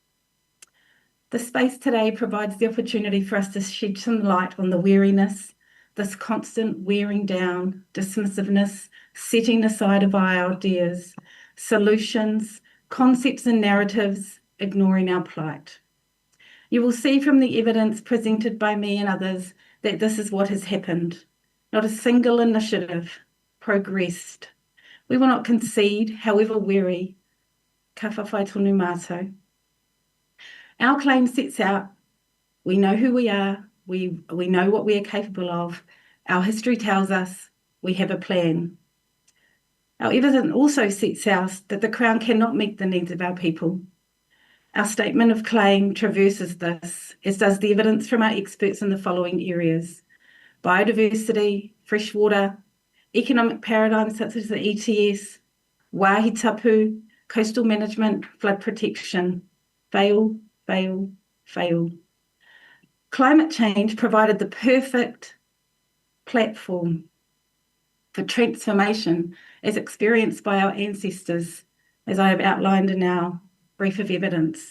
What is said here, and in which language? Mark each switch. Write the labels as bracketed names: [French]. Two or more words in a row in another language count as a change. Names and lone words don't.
[English] The space today provides the opportunity for us to shed some light on the weariness, this constant wearing down, dismissiveness, setting aside of our ideas, solutions, concepts and narratives, ignoring our plight. You will see from the evidence presented by me and others that this is what has happened. Not a single initiative progressed. We will not concede, however weary. [Māori] Ka whawhai tonu mātou. [English] Our claim sets out, we know who we are, we know what we are capable of. Our history tells us we have a plan. Our evidence also sets out that the Crown cannot meet the needs of our people. Our statement of claim traverses this, as does the evidence from our experts in the following areas: biodiversity, fresh water, economic paradigms such as the ETS, [Māori] wāhi tapu, [English] coastal management, flood protection. Fail, fail, fail. Climate change provided the perfect platform for transformation as experienced by our ancestors, as I have outlined in our brief of evidence.